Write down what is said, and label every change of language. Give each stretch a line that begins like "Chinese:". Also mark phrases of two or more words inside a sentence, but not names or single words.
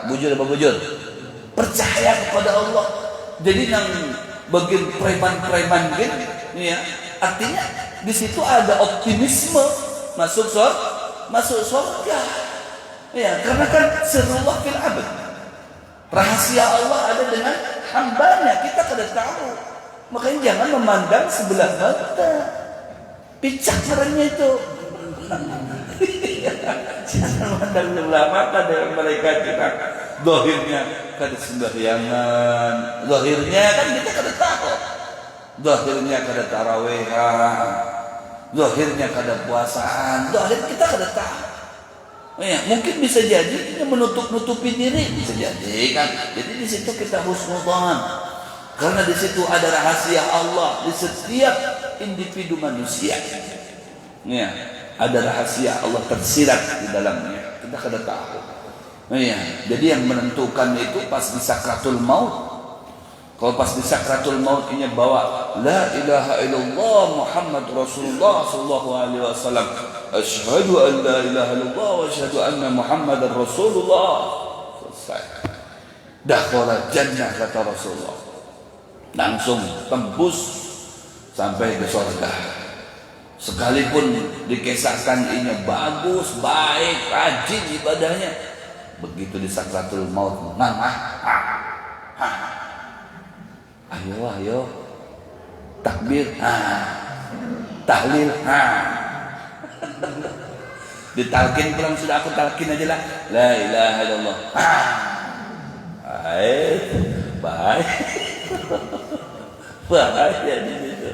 Banjar: Bujur apa bujur?
Indonesian: Percaya kepada Allah. Jadi yang bagian preman-preman gitu, ya, artinya di situ ada optimisme masuk surga. Ya, karena kan
Arabic: سر الله في العبد.
Indonesian: Rahasia Allah ada dengan hambanya, kita kada tahu. Makanya jangan memandang sebelah mata.
Banjar: Picak merenya itu.
Indonesian: Jangan memandang sebelah mata dengan mereka kita. Zahirnya kada sembahyangan, zahirnya kan kita kada tahu, zahirnya kada tarawehan, zahirnya kada puasaan, zahir kita kada tahu. Ya, mungkin bisa jadi menutup-nutupi diri, bisa jadi kan. Jadi di situ kita husnudzon, karena di situ ada rahasia Allah di setiap individu manusia. Ya, ada rahasia Allah tersirat di dalamnya, kita kada tahu. Iya, jadi yang menentukan itu pas di sakratul maut. Kalau pas di sakratul maut ini bawa
Arabic: لا إله إلا الله محمد رسول الله صلى الله عليه وسلم، أشهد أن لا إله إلا الله وأشهد أن محمدا رسول الله.
Indonesian: Selesai.
Arabic: دخل الجنة
Indonesian: kata Rasulullah. Langsung tembus sampai ke surga. Sekalipun dikisahkan ini bagus, baik, rajin ibadahnya, begitu di sakratul maut ayo takbir, tahlil, ditalkin pulang, sudah aku talkin aja lah,
Arabic: لا إله إلا الله,
Indonesian: baik bahaya di situ.